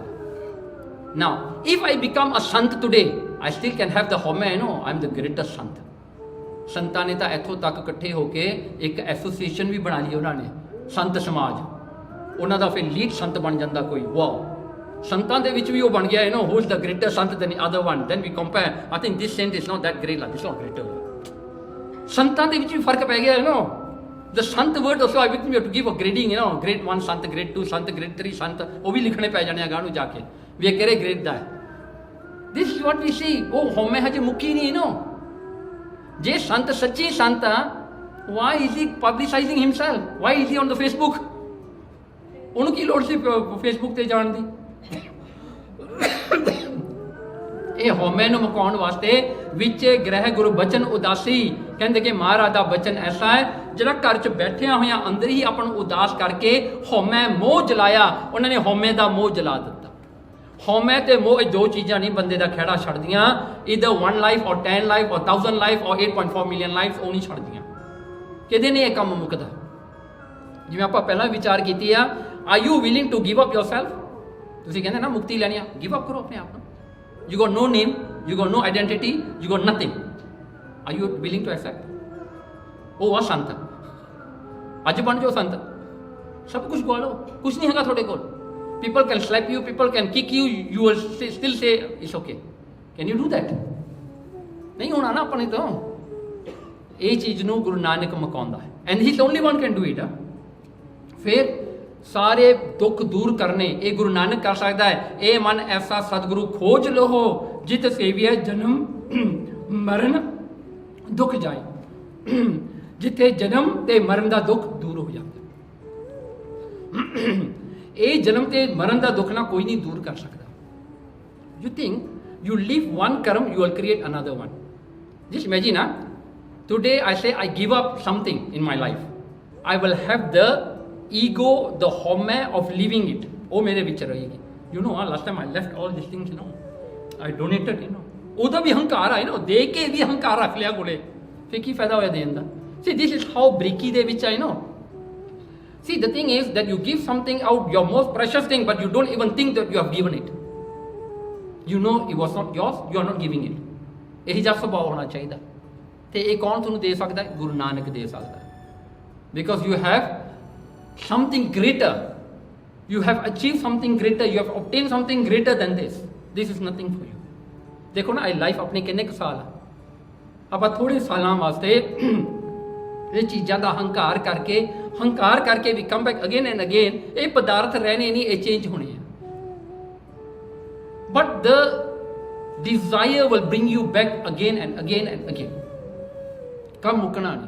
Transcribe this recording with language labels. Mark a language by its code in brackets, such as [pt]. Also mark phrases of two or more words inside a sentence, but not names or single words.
[en] Now, if I become a sant today, I still can have the ਹਉਮੈ, no, I'm the greatest sant। [pa] ਸੰਤਾਂ ਨੇ ਤਾਂ ਇੱਥੋਂ ਤੱਕ ਇਕੱਠੇ ਹੋ ਕੇ ਇੱਕ ਐਸੋਸੀਏਸ਼ਨ ਵੀ ਬਣਾ ਲਈ ਉਹਨਾਂ ਨੇ, ਸੰਤ ਸਮਾਜ। ਉਹਨਾਂ ਦਾ ਫਿਰ ਲੀਡ ਸੰਤ ਬਣ ਜਾਂਦਾ ਕੋਈ। ਵਾਓ, ਸੰਤਾਂ ਦੇ ਵਿੱਚ ਵੀ ਉਹ ਬਣ ਗਿਆ, [en] you know, who is the greater sant than the other one, then we compare, I think this saint is not that great, like this is not greater। [pa] ਸੰਤਾਂ ਦੇ ਵਿੱਚ ਵੀ ਫਰਕ ਪੈ ਗਿਆ, [en] you know, the sant word also I think we have to give a grading, you know, grade 1 sant, grade 2 sant, grade 3 sant, [pa] ਉਹ ਵੀ ਲਿਖਣੇ ਪੈ ਜਾਣੇ ਆ ਗਾਂ ਨੂੰ ਜਾ ਕੇ ਵੀ ਇਹ ਕਿਹੜੇ ਗ੍ਰੇਡ ਦਾ ਹੈ। [en] this is what we see। [pa] ਉਹ ਹਉਮੈ ਹਜੇ ਮੁੱਕੀ ਨਹੀਂ, [en] you know। [pa] ਜੇ ਸੰਤ ਸੱਚੀ ਸੰਤ ਆ, [en] why is he publicizing himself? Why is he on the Facebook? [pa] ਉਹਨੂੰ ਕੀ ਲੋੜ ਸੀ ਫੇਸਬੁੱਕ ਤੇ ਜਾਣ ਦੀ? ਇਹ ਹਉਮੈ ਨੂੰ ਮੁਕਾਉਣ ਵਾਸਤੇ ਵਿੱਚ ਗ੍ਰਹਿ ਗੁਰੂ ਬਚਨ ਉਦਾਸੀ। ਕਹਿੰਦੇ ਕਿ ਮਹਾਰਾਜ ਦਾ ਬਚਨ ਐਸਾ ਹੈ ਜਿਹੜਾ ਘਰ 'ਚ ਬੈਠਿਆਂ ਹੋਇਆਂ ਅੰਦਰ ਹੀ ਆਪਾਂ ਨੂੰ ਉਦਾਸ ਕਰਕੇ ਹਉਮੈ ਮੋਹ ਜਲਾਇਆ। ਉਹਨਾਂ ਨੇ ਹਉਮੈ ਦਾ ਮੋਹ ਜਲਾ ਦਿੱਤਾ। ਹਉਮੈ ਤੇ ਮੋਹ ਇਹ ਦੋ ਚੀਜ਼ਾਂ ਨਹੀਂ ਬੰਦੇ ਦਾ ਖਹਿੜਾ ਛੱਡਦੀਆਂ। [en] either 1 life or 10 life or 1000 life or 8.4 million lives, [pa] ਉਹ ਨਹੀਂ ਛੱਡਦੀਆਂ। ਕਿਤੇ ਨਹੀਂ ਇਹ ਕੰਮ ਮੁੱਕਦਾ। ਜਿਵੇਂ ਆਪਾਂ ਪਹਿਲਾਂ ਵਿਚਾਰ ਕੀਤੀ ਆ, [en] are you willing to give up yourself? [pa] ਤੁਸੀਂ ਕਹਿੰਦੇ ਨਾ ਮੁਕਤੀ ਲੈਣੀ ਆ, [en] give up [pa] ਕਰੋ ਆਪਣੇ ਆਪ ਨੂੰ। [en] You got no name, you got no identity, you got nothing. Are you willing to accept? [pa] ਉਹ ਆ ਸੰਤ। ਅੱਜ ਬਣ ਜਾਓ ਸੰਤ, ਸਭ ਕੁਝ ਗਵਾ ਲਓ, ਕੁਝ ਨਹੀਂ ਹੈਗਾ ਤੁਹਾਡੇ ਕੋਲ। [en] People can slap you, people can kick you, you will still say it's okay. Can you do that? [pa] ਨਹੀਂ ਹੋਣਾ ਨਾ ਆਪਣੇ ਤੋਂ। ਇਹ ਚੀਜ਼ ਨੂੰ ਗੁਰੂ ਨਾਨਕ ਮੁਕਾਉਂਦਾ ਹੈ, [en] and he is the only one can do it। [pa] ਫਿਰ ਸਾਰੇ ਦੁੱਖ ਦੂਰ ਕਰਨੇ ਇਹ ਗੁਰੂ ਨਾਨਕ ਕਰ ਸਕਦਾ ਹੈ। ਇਹ ਮਨ ਐਸਾ ਸਤਿਗੁਰੂ ਖੋਜ ਲਹੋ ਜਿਤ ਸੇਵੀਐ ਜਨਮ ਮਰਨ ਦੁੱਖ ਜਾਏ। ਜਿੱਥੇ ਜਨਮ ਤੇ ਮਰਨ ਦਾ ਦੁੱਖ ਦੂਰ ਹੋ ਜਾਂਦਾ। ਇਹ ਜਨਮ ਤੇ ਮਰਨ ਦਾ ਦੁੱਖ ਨਾ ਕੋਈ ਨਹੀਂ ਦੂਰ ਕਰ ਸਕਦਾ। [en] You think you leave one karm, you will create another one। Just imagine, today I say I give up something in my life, I will have the ego, the home of leaving it, [pa] ਉਹ ਮੇਰੇ ਵਿੱਚ ਰਹੇਗੀ। [en] You know, last time I left all these things, you know, I donated, you know, [pa] ਉਹਦਾ ਵੀ ਹੰਕਾਰ ਆ, [en] you know, [pa] ਦੇ ਕੇ ਵੀ ਹੰਕਾਰ ਰੱਖ ਲਿਆ ਕੋਲੇ, ਫਿਰ ਕੀ ਫਾਇਦਾ ਹੋਇਆ ਦੇਣ ਦਾ। [en] See, this is how [pa] ਬਰੀਕੀ ਦੇ ਵਿੱਚ, [en] you know, See, the thing is that you give something out, your most precious thing, but you don't even think that you have given it. You know it was not yours, you are not giving it. [pa] ਇਹੀ ਜਿਹਾ ਸੁਭਾਅ ਹੋਣਾ ਚਾਹੀਦਾ। ਤੇ ਇਹ ਕੌਣ ਤੁਹਾਨੂੰ ਦੇ ਸਕਦਾ ਹੈ? ਗੁਰੂ ਨਾਨਕ ਦੇ ਸਕਦਾ ਹੈ। [en] Because you have something greater, you have achieved something greater, you have obtained something greater than this. This is nothing for you. [pa] ਦੇਖੋ ਨਾ, ਇਹ ਲਾਈਫ ਆਪਣੇ ਕਿੰਨੇ ਕੁ ਸਾਲ ਆ, ਆਪਾਂ ਥੋੜੇ ਸਾਲਾਂ ਵਾਸਤੇ ਇਹ ਚੀਜ਼ਾਂ ਦਾ ਹੰਕਾਰ ਕਰਕੇ ਵੀ [en] come back again and again, [pa] ਇਹ ਪਦਾਰਥ ਰਹਿਣੇ ਨਹੀਂ, ਇਹ ਚੇਂਜ ਹੋਣੇ ਆ। [en] But the desire will bring you back again and again and again, [pa] ਕੰਮ ਮੁੱਕਣਾ ਨਹੀਂ।